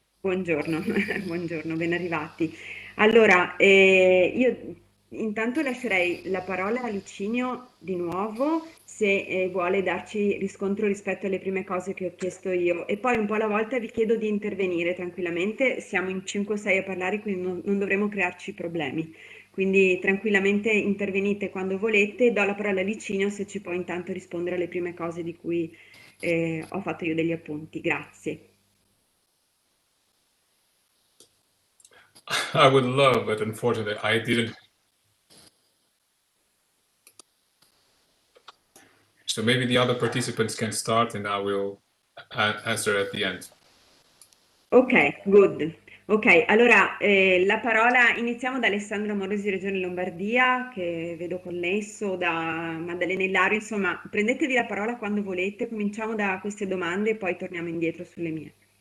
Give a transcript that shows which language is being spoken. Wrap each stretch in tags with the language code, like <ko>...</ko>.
<it>Buongiorno, buongiorno, ben arrivati. Allora, io intanto lascerei la parola a Licinio di nuovo se vuole darci riscontro rispetto alle prime cose che ho chiesto io e poi un po' alla volta vi chiedo di intervenire tranquillamente, siamo in 5 o 6 a parlare quindi non dovremo crearci problemi, quindi tranquillamente intervenite quando volete, do la parola a Licinio se ci può intanto rispondere alle prime cose di cui ho fatto io degli appunti, grazie.</it> <en>I would love, but unfortunately, I didn't. So maybe the other participants can start and I will answer at the end. Ok, good.</en> <it>Ok, allora la parola iniziamo da Alessandro Morosi, Regione Lombardia, che vedo connesso, da Maddalena Illario, insomma, prendetevi la parola quando volete, cominciamo da queste domande e poi torniamo indietro sulle mie.</it>